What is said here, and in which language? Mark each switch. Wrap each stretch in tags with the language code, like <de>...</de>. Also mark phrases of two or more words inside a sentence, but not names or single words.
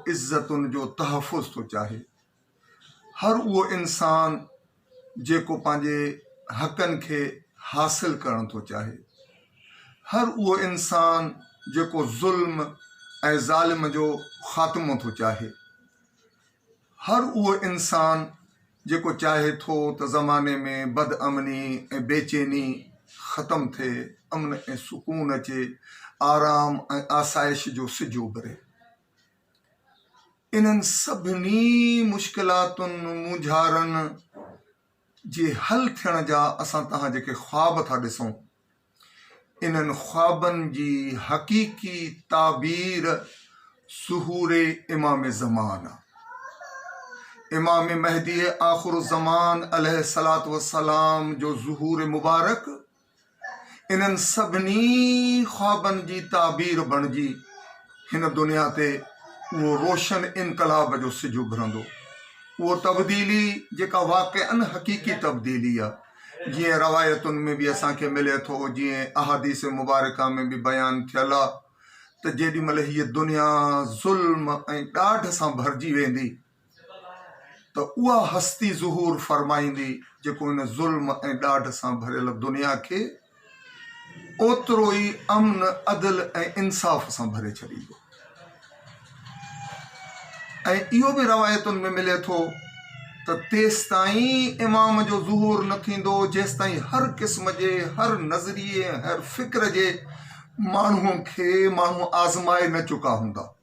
<sd>عزت جو تحفظ تو چاہے، ہر وہ انسان جے کو پانجے حقن کے حاصل کرن تو چاہے، ہر وہ انسان جے کو ظلم ظالم جو خاتمو تو چاہے، ہر وہ انسان جے کو چاہے تو زمانے میں بد امنی بے چینی ختم تھے، امن سکون اچے، آرام آسائش جو سجو برے. انہن سبنی مشکلاتن مجھارن جے حل تھیڻ جا اساں تہاں جے خواب تھا ॾिसूं، انہن خوابن جی حقیقی تعبیر ظہور امام زمان، امام مہدی آخر الزمان</sd> <ar>علیہ السلام</ar> <sd>جو ظہور مبارک انہن سبنی خوابن جی تعبیر بنجی ہن دنیا تے وہ روشن انقلاب جو سجو بھرندو. وہ تبدیلی جیکا واقعاً حقیقی تبدیلی ہے، جی روایتن میں بھی اساں کے ملے تھو، جی احادیث مبارکہ میں بھی بیان تھیلا تو جیڈی مل یہ دنیا ظلم ڈاڈھ سان بھرجی ویندی تو اوا ہستی ظہور فرمائندی جیکو ان ظلم ڈاڈھ سان بھریل دنیا کے اوترو ہی امن عدل انصاف سان بھرے چھڑی دو. ایو بھی روایتن میں ملے تھو تو تیس تائیں امام جو ظہور نہ تھیندو جیس تائیں ہر قسم جے، ہر نظریے، ہر فکر جے مانوں کے مانوں آزمائے نہ چکا ہوندا.</sd>